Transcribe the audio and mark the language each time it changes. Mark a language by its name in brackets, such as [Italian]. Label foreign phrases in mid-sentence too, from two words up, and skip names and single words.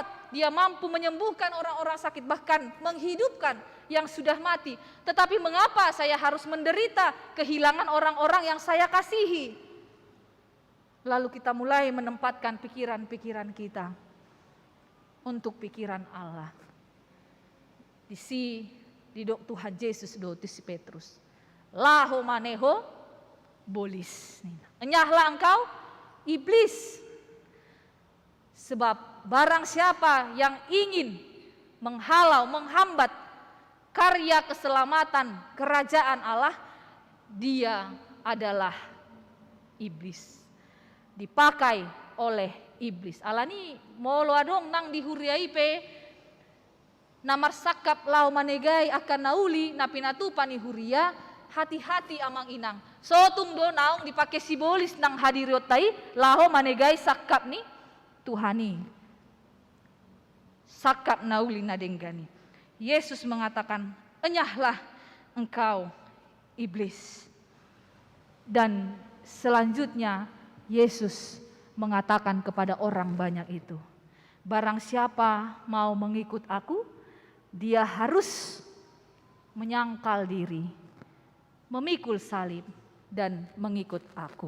[Indonesian] Dia mampu menyembuhkan orang-orang sakit, bahkan menghidupkan yang sudah mati. Tetapi mengapa saya harus menderita kehilangan orang-orang yang saya kasihi? Lalu kita mulai menempatkan pikiran-pikiran kita untuk pikiran Allah. [Batak Toba] Di dok Tuhan Yesus do si Petrus. Laho maneho bolis. [Indonesian] Enyahlah engkau iblis. Sebab barang siapa yang ingin menghalau, menghambat karya keselamatan kerajaan Allah, dia adalah iblis. Dipakai oleh iblis. [Batak Toba] Alani molo adong nang dihuriai pe namar sakap lau manegai akan nauli napinatu panihuria, hati-hati amang inang. Sotung do naung dipakai simbolis nang hadiriotai laho manegai sakap ni Tuhani. Sakap nauli nadenggani. [Indonesian] Yesus mengatakan, enyahlah engkau iblis. Dan selanjutnya Yesus mengatakan kepada orang banyak itu, barang siapa mau mengikut aku, dia harus menyangkal diri, memikul salib, dan mengikut aku.